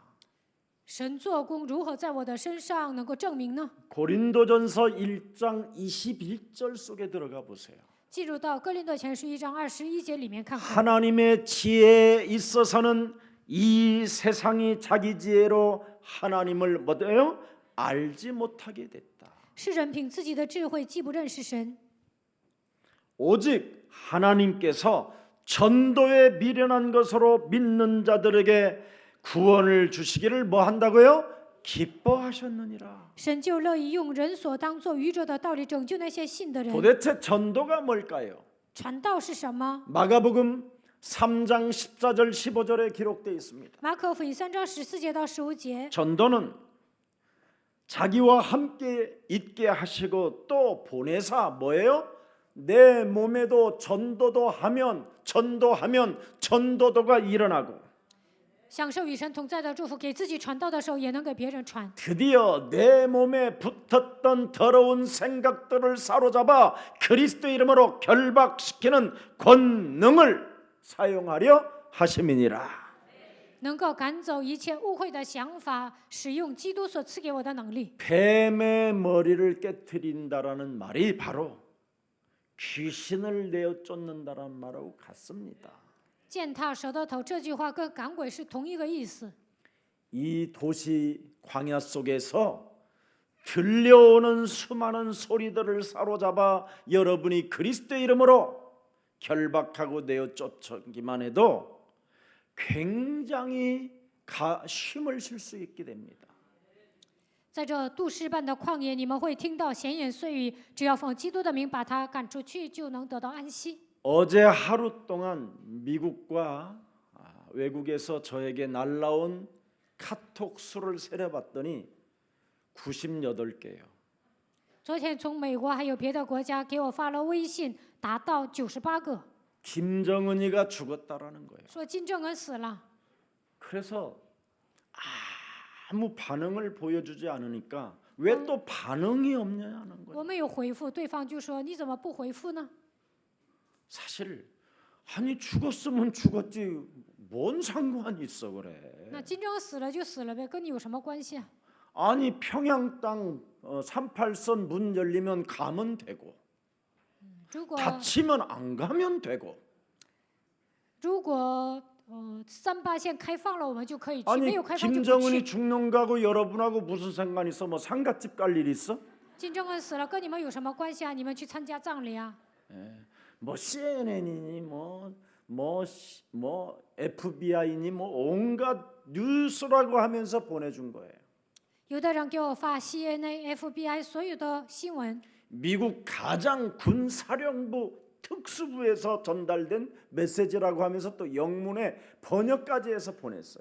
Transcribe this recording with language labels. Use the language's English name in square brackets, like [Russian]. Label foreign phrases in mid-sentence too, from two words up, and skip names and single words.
[Chinese] 神做工如何在我的身上能够证明呢？ [Korean] 고린도전서 1장 21절 속에 들어가 보세요. [Chinese] 进入到哥林多前书1章21节里面看看。 [Korean] 하나님의 지혜에 있어서는 이 세상이 자기 지혜로 하나님을 뭐예요? 알지 못하게 됐다. [Chinese] 世人凭自己的智慧既不认识神， [Korean] 오직 하나님께서 전도에 미련한 것으로 믿는 자들에게 구원을 주시기를 뭐 한다고요? 기뻐하셨느니라. [Chinese] 神就乐意用人所当作愚拙的道理拯救那些信的人。 [Korean] 도대체 전도가 뭘까요? [Chinese] 传道是什么？ [Korean] 마가복음 3장 14절 15절에 기록되어 있습니다. [Chinese] 马可福音3章14节到15节， [Korean] 전도는 자기와 함께 있게 하시고 또 보내사 뭐예요? 내 몸에도 전도하면 전도도가 일어나고 [Chinese] 享受与神同在的祝福，给自己传道的时候也能给别人传。 [Korean] 드디어 내 몸에 붙었던 더러운 생각들을 사로잡아 그리스도 이름으로 결박시키는 권능을 사용하려 하심이니라. [Chinese] 能够赶走一切误会的想法，使用基督所赐给我的能力。 [Korean] 뱀의 머리를 깨트린다라는 말이 바로 귀신을 내어 쫓는다라는 말하고 같습니다. [Chinese] 践踏蛇的头这句话跟赶鬼是同一个意思。 [Korean] 이 도시 광야 속에서 들려오는 수많은 소리들을 사로잡아 여러분이 그리스도의 이름으로 결박하고 내어 쫓기만 해도 굉장히 힘을 실 수 있게 됩니다. [Chinese] 在这杜诗般的旷野，你们会听到闲言碎语，只要奉基督的名把他赶出去，就能得到安息。 [Korean] 어제 하루 동안 미국과 외국에서 저에게 날라온 카톡 수를 세려봤더니 98개예요. [Chinese] 昨天从美国还有别的国家给我发了微信，达到98个， [Korean] 김정은이가 죽었다라는 거예요. [Chinese] 说金正恩死了。 [Korean] 그래서 아무 반응을 보여주지 않으니까 왜 또 반응이 없냐는 거예요. [Chinese] 我没有回复，对方就说你怎么不回复呢？ [Korean] 사실 아니 죽었으면 죽었지 뭔 상관이 있어 그래. [Chinese] 那金正恩死了就死了呗，跟你有什么关系啊？ [Korean] 아니 평양 땅 38선 문 열리면 가면 되고 [Chinese] 如果 [Korean] 다치면 안 가면 되고 [Chinese] 38 线开放了，我们就可以去；没 [Korean] 아니 [Chinese] 有开放就不 [Korean] 김정은이 [Chinese] 去。 [Korean] 죽는 거하고 여러분하고 무슨 상관 있어? 뭐 상갓집 갈 일 있어? [Chinese] 金正恩死了，跟你们有什么关系啊？你们去参加葬礼啊？ [Korean] 뭐 CNN이니 뭐 FBI니 뭐 온갖 뉴스라고 하면서 보내준 거예요. [Chinese] 有的人给我发 CNN、FBI 所有的新闻， [Korean] 미국 가장 군사령부 특수부에서 전달된 메시지라고 하면서 또 영문에 번역까지 해서 보냈어요.